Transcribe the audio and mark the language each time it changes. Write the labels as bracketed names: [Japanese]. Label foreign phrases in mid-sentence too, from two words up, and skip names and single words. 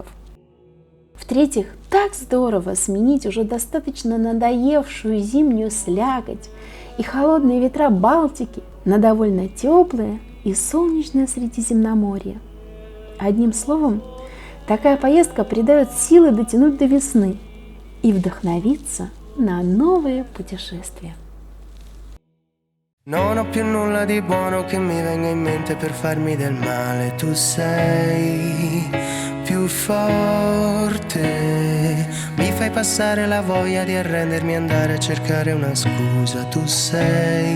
[Russian] В-третьих, так здорово сменить уже достаточно надоевшую зимнюю слякоть и холодные ветра Балтики на довольно теплое и солнечное Средиземноморье. Одним словом, такая поездка придает силы дотянуть до весны и вдохновиться на новые путешествия. [Italian] Non ho più nulla di buono che mi venga in mente per farmi del male. Tu sei più forte, mi fai passare la voglia di arrendermi e andare a cercare una scusa.